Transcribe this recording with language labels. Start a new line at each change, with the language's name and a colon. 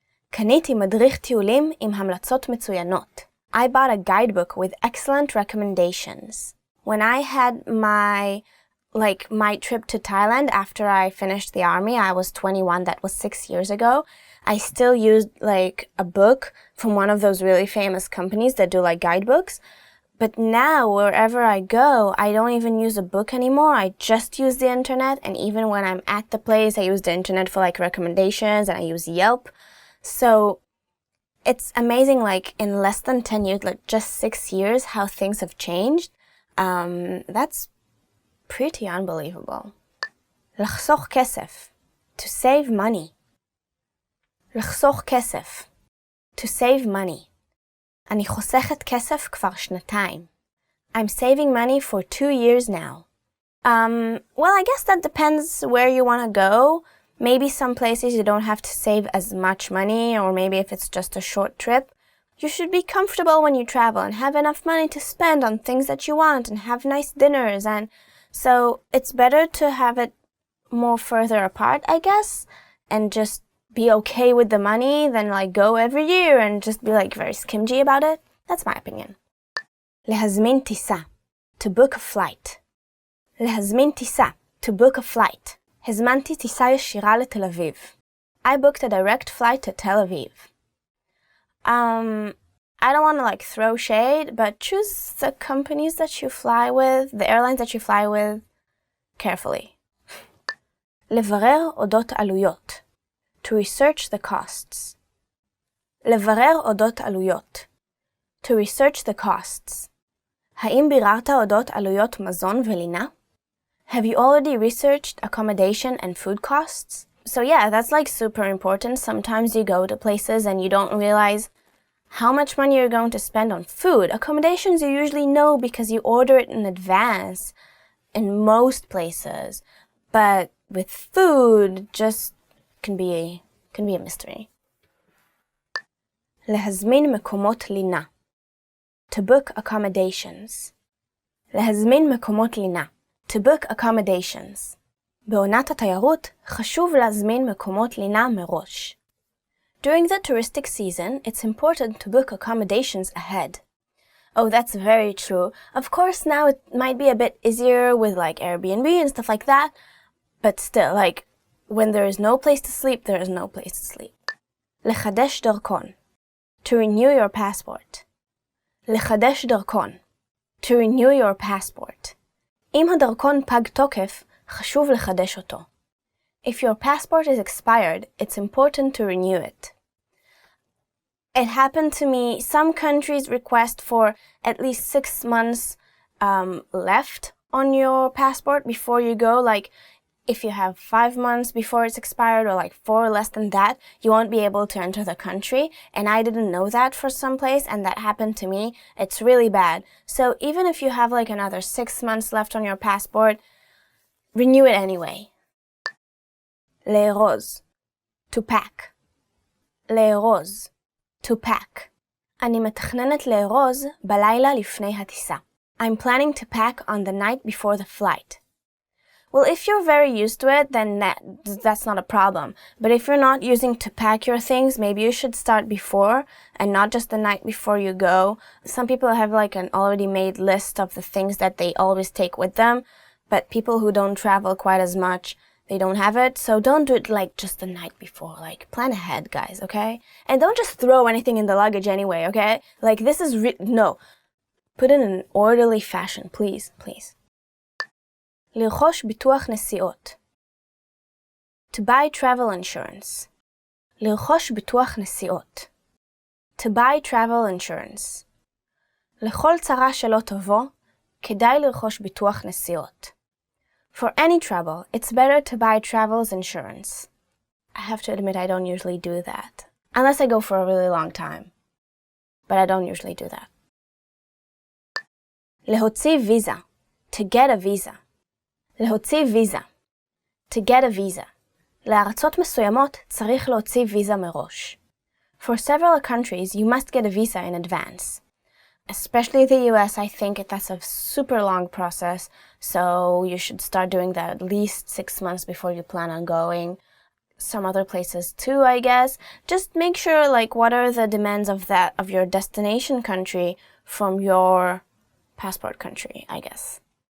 Hebrew: קניתי מדריך טיולים עם המלצות מצוינות.
English: I bought a guidebook with excellent recommendations. When I had my trip to Thailand after I finished the army, I was 21, that was 6 years ago. I still used a book from one of those really famous companies that do guidebooks. But now, wherever I go, I don't even use a book anymore. I just use the internet, and even when I'm at the place, I use the internet for recommendations, and I use Yelp. So it's amazing, in less than 10 years, just 6 years, how things have changed. That's pretty unbelievable.
Hebrew: לחסוך כסף,
English: to save money. לחסוך כסף, to save money.
Hebrew: אני חוסכת כסף כבר שנתיים.
English: I'm saving money for 2 years now. Well, I guess that depends where you want to go. Maybe some places you don't have to save as much money, or maybe if it's just a short trip. You should be comfortable when you travel and have enough money to spend on things that you want and have nice dinners. And so it's better to have it more further apart, I guess, and just be okay with the money than go every year and just be very skimgy about it. That's my opinion.
Hebrew: להזמין טיסה,
English: to book a flight. להזמין טיסה, to book a flight.
Hebrew: הזמנתי טיסה ישירה לתל אביב.
English: I booked a direct flight to Tel Aviv. I don't want to throw shade, but choose the companies that you fly with, the airlines that you fly with, carefully.
Hebrew: לברר אודות עלויות.
English: To research the costs.
Hebrew: לברר אודות עלויות.
English: To research the costs.
Hebrew: האם ביררת אודות עלויות מזון ולינה?
English: Have you already researched accommodation and food costs? So yeah, that's super important. Sometimes you go to places and you don't realize how much money you're going to spend on food. Accommodations you usually know because you order it in advance in most places. But with food, just can be a mystery.
Hebrew: להזמין מקומות לינה.
English: To book accommodations. להזמין מקומות לינה. To book accommodations.
Hebrew: בעונת התיירות חשוב להזמין מקומות לינה מראש.
English: During the touristic season, it's important to book accommodations ahead. Oh, that's very true. Of course, now it might be a bit easier with like Airbnb and stuff like that, but still, like, when there is no place to sleep, there is no place to sleep.
Hebrew: לחדש דרכון.
English: To renew your passport.
Hebrew: לחדש דרכון.
English: To renew your passport.
Hebrew: אם הדרכון פג תוקף, חשוב לחדש אותו.
English: If your passport is expired, it's important to renew it. It happened to me. Some countries request for at least 6 months left on your passport before you go. Like, if you have 5 months before it's expired or like 4 less than that, you won't be able to enter the country. And I didn't know that for some place, and that happened to me. It's really bad. So even if you have like another 6 months left on your passport, renew it anyway.
Hebrew: לארוז.
English: To pack. לארוז. To pack.
Hebrew: אני מתכננת לארוז בלילה לפני הטיסה.
English: I'm planning to pack on the night before the flight. Well, if you're very used to it, then that's not a problem. But if you're not using to pack your things, maybe you should start before and not just the night before you go. Some people have like an already made list of the things that they always take with them, but people who don't travel quite as much, they don't have it. So don't do it like just the night before. Like, plan ahead, guys, okay? And don't just throw anything in the luggage anyway, okay? Like, this is no. Put it in an orderly fashion, please, please.
Hebrew: לרכוש ביטוח נסיעות.
English: To buy travel insurance.
Hebrew: לרכוש ביטוח נסיעות.
English: To buy travel insurance.
Hebrew: לכל צרה שלא תבוא, כדאי לרכוש ביטוח נסיעות.
English: For any trouble, it's better to buy travel's insurance. I have to admit I don't usually do that. Unless I go for a really long time. But I don't usually do that.
Hebrew: להוציא visa.
English: To get a visa.
Hebrew: להוציא ויזה.
English: To get a visa.
Hebrew: לארצות מסוימות צריך להוציא ויזה מראש.
English: For several countries, you must get a visa in advance. Especially the US, I think that's a super long process, so you should start doing that at least 6 months before you plan on going. Some other places too, I guess. Just make sure, like, what are the demands of your destination country from your passport country, I guess.